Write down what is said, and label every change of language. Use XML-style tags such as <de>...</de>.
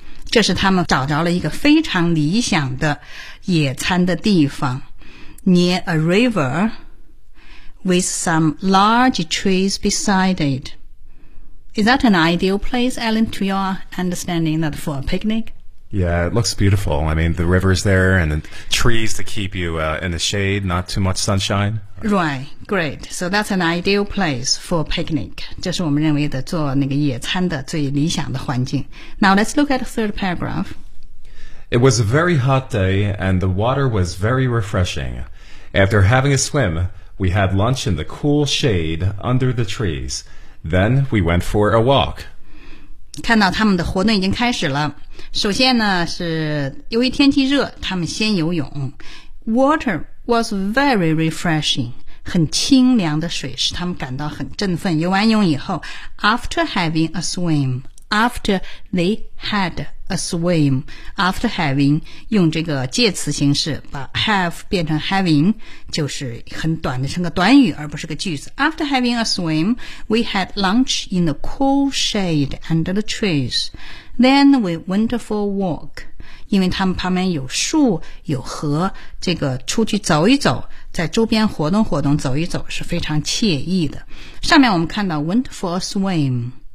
<zh>这是他们找着了一个非常理想的野餐的地方</zh> <en>near a river with some large trees beside it. Is that an ideal place, Alan, to your understanding that for a picnic? Yeah, it looks beautiful. I mean, the river's there and the trees to keep you in the shade, not too much sunshine. Right, great. So that's an ideal place for a picnic.</en> <zh>这是我们认为的做那个野餐的最理想的环境。</zh> <en>Now let's look at the third paragraph. It was a very hot day and the water was very refreshing. After having a swim, we had lunch in the cool shade under the trees. Then we went for a walk.</en> <zh>看到他们的活动已经开始了。首先呢，是由于天气热，他们先游泳。</zh> <en>Water was very refreshing.</en> <zh>很清凉的水使他们感到很振奋。游完泳以后</zh> <en>after having a swim, after they had a swim after having</en> <zh>用这个介词形式把 have 变成 having 就是很短的成个短语而不是个句子</zh> <en>After having a swim we had lunch in the cool shade under the trees Then we went for a walk</en> <zh>因为他们旁边有树有河这个出去走一走在周边活动活动走一走是非常惬意的上面我们看到</zh> <en>went for a swim</en>